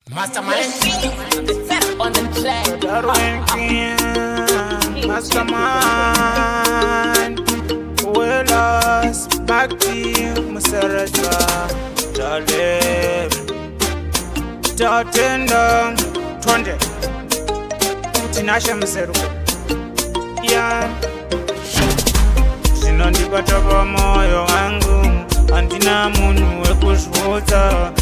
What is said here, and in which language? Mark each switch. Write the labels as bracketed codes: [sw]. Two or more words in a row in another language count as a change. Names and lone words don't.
[en] Mastermind, on the track. Darwin King, Mastermind. We lost back to you, Musarata. Taleb. Tatenda, Twende. Tinashe Mzeru. Yeah. [sn] Zvinondibata pamoyo wangu, handina munhu wekuzviudza.